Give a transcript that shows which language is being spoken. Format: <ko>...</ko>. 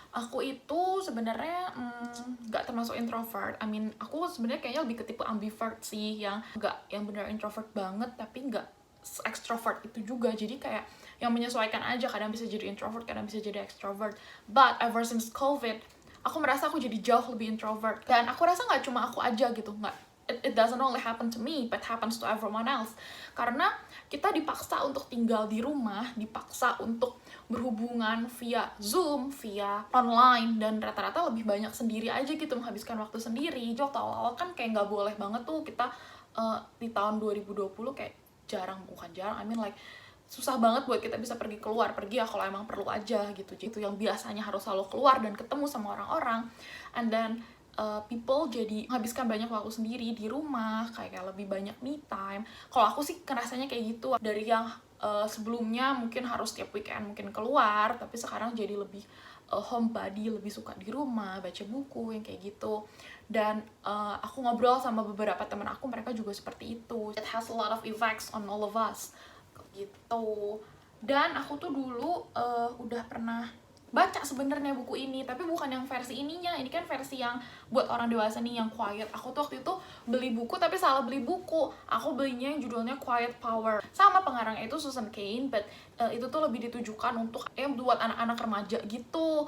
<id>Aku itu sebenarnya nggak termasuk introvert. Aku sebenarnya kayaknya lebih ke tipe ambivert sih, yang nggak yang benar introvert banget tapi nggak extrovert itu juga. Jadi kayak yang menyesuaikan aja, kadang bisa jadi introvert, kadang bisa jadi extrovert.</id> <en>But ever since COVID,</en> <id>aku merasa aku jadi jauh lebih introvert. Dan aku rasa nggak cuma aku aja gitu, nggak</id> <en>it doesn't only happen to me, but happens to everyone else.</en> <id>Karena kita dipaksa untuk tinggal di rumah, dipaksa untuk berhubungan via Zoom, via online, dan rata-rata lebih banyak sendiri aja gitu, menghabiskan waktu sendiri. Jadi waktu awal-awal kan kayak nggak boleh banget tuh kita di tahun 2020 kayak bukan jarang, susah banget buat kita bisa pergi ya kalau emang perlu aja gitu. Jadi yang biasanya harus selalu keluar dan ketemu sama orang-orang,</id> <en>and then people</en> <id>jadi menghabiskan banyak waktu sendiri di rumah, kayak lebih banyak me time. Kalau aku sih kerasanya kayak gitu, dari yang sebelumnya mungkin harus tiap weekend mungkin keluar, tapi sekarang jadi lebih homebody, lebih suka di rumah, baca buku yang kayak gitu. Dan aku ngobrol sama beberapa teman aku, mereka juga seperti itu.</id> <en>It has a lot of effects on all of us gitu.</en> <id>Dan aku tuh dulu udah pernah baca sebenarnya buku ini, tapi bukan yang versi ininya. Ini kan versi yang buat orang dewasa nih, yang quiet. Aku tuh waktu itu beli buku tapi salah beli buku. Aku belinya yang judulnya Quiet Power, sama pengarangnya itu Susan Cain, but itu tuh lebih ditujukan untuk buat anak-anak remaja gitu.</id>